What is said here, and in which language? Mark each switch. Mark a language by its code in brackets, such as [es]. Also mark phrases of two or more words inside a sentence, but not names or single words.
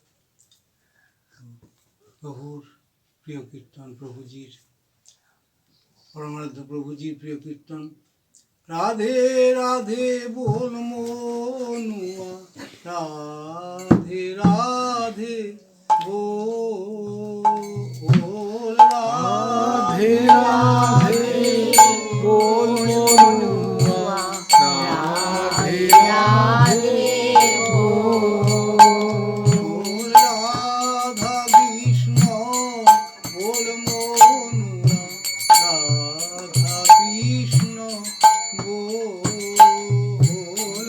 [bn] প্রভুর প্রিয় কীর্তন, প্রভুজির পরমারাধ্য প্রভুজির প্রিয় কীর্তন। [hi] राधे राधे बोल मनुआ, राधे राधे बोल, राधे राधे बोल मनुआ, राधे राधे बोल, राधा कृष्ण बोल मनुआ, राधा कृष्ण बोल,